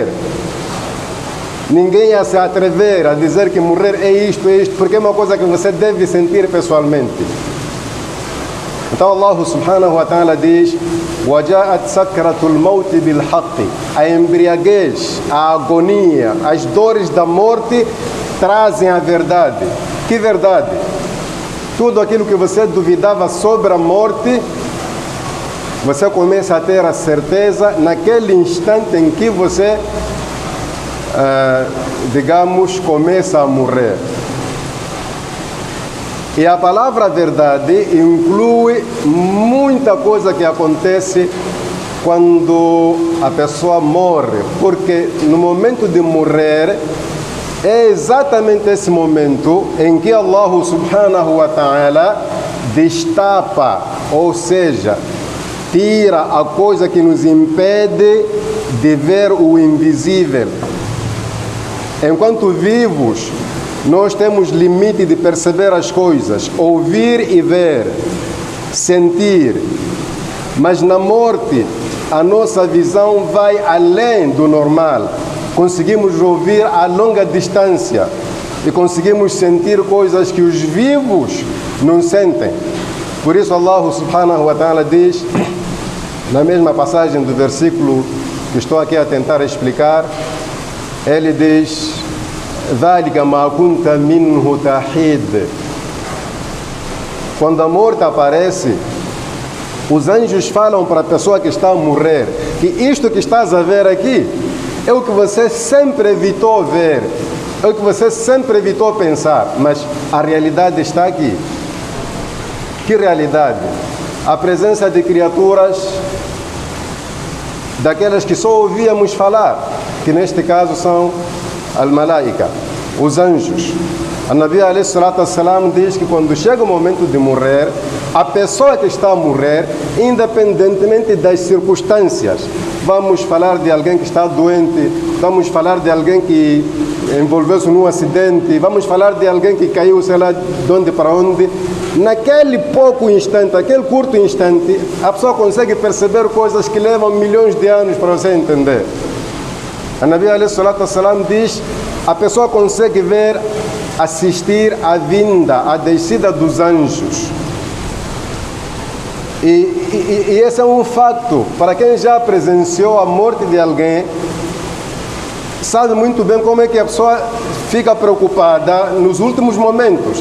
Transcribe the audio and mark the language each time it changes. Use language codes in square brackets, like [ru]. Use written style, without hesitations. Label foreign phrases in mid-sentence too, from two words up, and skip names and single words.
[pt] Ninguém ia se atrever a dizer que morrer é isto, porque é uma coisa que você deve sentir pessoalmente. Então [ar] الله سبحانه وتعالى [pt] diz: [ar] وَجَاءَتْ سَكْرَةُ الْمَوْتِ بِالْحَقِّ. [pt] A embriaguez, a agonia, as dores da morte trazem a verdade. Que verdade? Tudo aquilo que você duvidava sobre a morte, você começa a ter a certeza naquele instante em que você, digamos, começa a morrer. E a palavra verdade inclui muita coisa que acontece quando a pessoa morre, porque no momento de morrer é exatamente esse momento em que [ar] الله سبحانه وتعالى [pt] destapa, ou seja, tira a coisa que nos impede de ver o invisível. Enquanto vivos, nós temos limite de perceber as coisas, ouvir e ver, sentir. Mas na morte, a nossa visão vai além do normal. Conseguimos ouvir a longa distância e conseguimos sentir coisas que os vivos não sentem. Por isso [ar] الله سبحانه وتعالى [pt] diz, na mesma passagem do versículo que estou aqui a tentar explicar, ele diz: [ar] ذَلِكَ مَا كُنْتَ مِنْهُ تَحِيدٌ. [pt] Quando a morte aparece, os anjos falam para a pessoa que está a morrer que isto que estás a ver aqui é o que você sempre evitou ver, é o que você sempre evitou pensar, mas a realidade está aqui. Que realidade? A presença de criaturas daquelas que só ouvíamos falar, que neste caso são al-malaika, os anjos. A [ar] نبي عليه الصلاة والسلام [pt] diz que quando chega o momento de morrer, a pessoa que está a morrer, independentemente das circunstâncias, vamos falar de alguém que está doente, vamos falar de alguém que envolveu-se num acidente, vamos falar de alguém que caiu, sei lá, de onde para onde, naquele pouco instante, aquele curto instante, a pessoa consegue perceber coisas que levam milhões de anos para você entender. A [ar] نبي عليه الصلاة والسلام [pt] diz: a pessoa consegue ver, assistir à vinda, à descida dos anjos. E esse é um facto. Para quem já presenciou a morte de alguém, sabe muito bem como é que a pessoa fica preocupada nos últimos momentos.